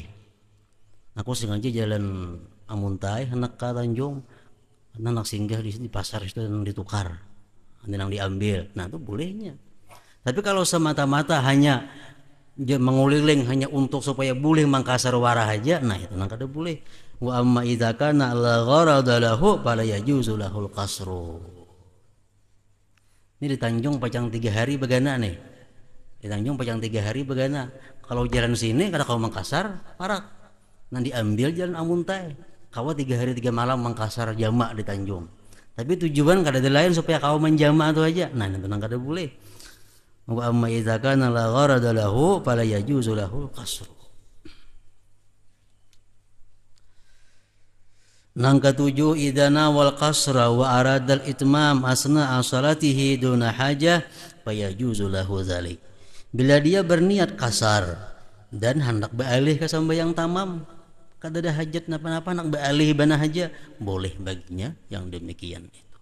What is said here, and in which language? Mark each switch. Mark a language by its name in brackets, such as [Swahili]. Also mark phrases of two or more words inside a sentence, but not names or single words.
[Banjar] Aku sengaja jalan Amuntai hendak ke Tanjung, hendak singgah di pasar itu nang ditukar, nang diambil, nah itu bolehnya. Tapi kalau semata-mata hanya menguliling hanya untuk supaya boleh mengkasar warah aja, nah itu nang kada boleh. [Arabic] وأما إذا كان لا غرض له فلا يجوز له القصر. [Banjar] Ini di Tanjung pacang 3 hari begana nih. Di Tanjung pacang 3 hari begana. Kalau jalan sini kada kau mengkasar parak. Nanti ambil jalan Amuntai. Kau 3 hari 3 malam mengkasar jamak di Tanjung. Tapi tujuan kada ada lain supaya kau menjamak itu aja. Nah, itu nang kada boleh. [Arabic] وأما إذا كان لا غرض له فلا يجوز له القصر. [Banjar] Nang ketujuh, [Arabic] إذا نوى القصر وأراد الإتمام أثناء صلاته دون حاجة فيجوز له ذلك. [Banjar] Bila dia berniat kasar dan hendak beralih ke sembahyang tamam, kada ada hajat napa-napa, nak beralih bana haja, boleh baginya yang demikian itu.